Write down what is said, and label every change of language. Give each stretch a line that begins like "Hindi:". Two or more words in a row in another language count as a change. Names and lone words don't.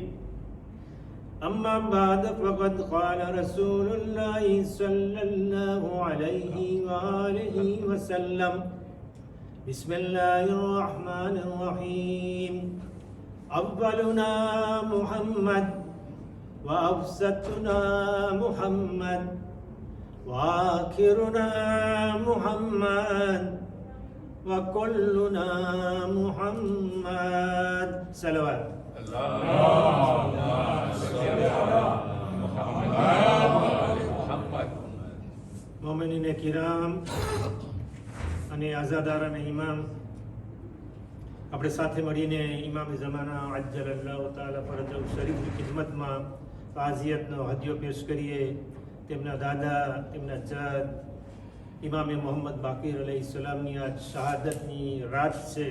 Arabic: أما بعد فقد قال رسول الله صلى الله عليه وآله وسلم بسم الله الرحمن الرحيم أولنا محمد وأوسطنا محمد وآخرنا محمد وكلنا محمد صلوات اللهم صل على محمد مؤمنين كرام
Gujarati: અને આઝાદારાના ઇમામ આપણે સાથે મળીને ઇમામ ઝમાના
Arabic: عجل الله تعالى فرجه
Gujarati: શરીફની ખિદમતમાં તાઝિયતનો હદિયો પેશ કરીએ. તેમના દાદા, તેમના જદ ઇમામે મોહમ્મદ બાકીર અલૈહિસ્સલામની આ શહાદતની રાત છે.